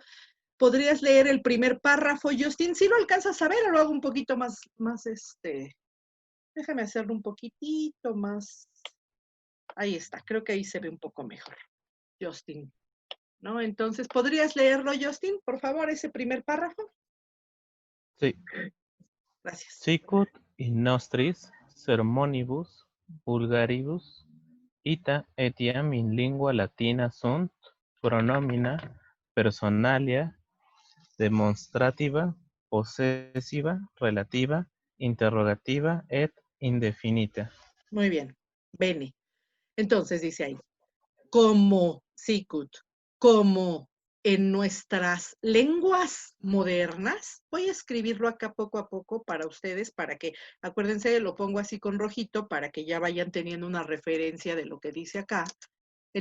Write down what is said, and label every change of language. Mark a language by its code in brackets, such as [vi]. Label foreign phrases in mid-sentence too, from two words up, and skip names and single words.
[es] ¿Podrías leer el primer párrafo, Justin? Si lo alcanzas a ver, o lo hago un poquito más, déjame hacerlo un poquitito más. Ahí está, creo que ahí se ve un poco mejor, Justin, ¿no? Entonces, ¿podrías leerlo, Justin, por favor, ese primer párrafo? Sí. Gracias. [la] Sicut in nostris sermonibus vulgaribus ita etiam in lingua latina sunt pronomina personalia demonstrativa, possessiva, relativa, interrogativa et indefinita. [es] Muy bien, bene. Entonces dice ahí, como sicut, como en nuestras lenguas modernas, voy a escribirlo acá poco a poco para ustedes, para que, acuérdense, lo pongo así con rojito, para que ya vayan teniendo una referencia de lo que dice acá.